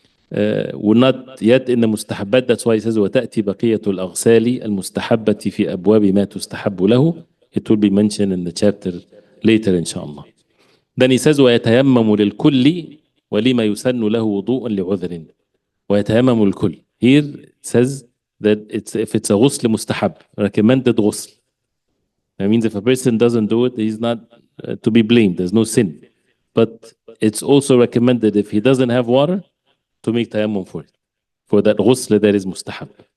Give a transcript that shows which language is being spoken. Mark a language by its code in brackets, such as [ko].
[en] We're not yet in the mustahabbat, that's why he says [ar] وتأتي بقية الأغسال المستحبة في أبواب ما تستحب له. [en] It will be mentioned in the chapter later inshallah. Then he says [ar] ويتيمم للكل ولما يسن له وضوء لعذر. ويتيمم الكل. [en] Here it says that if it's a ghusl mustahab, recommended ghusl. That means if a person doesn't do it, he's not to be blamed. There's no sin. But it's also recommended if he doesn't have water to make tayammum for it. For that ghusl that is mustahab.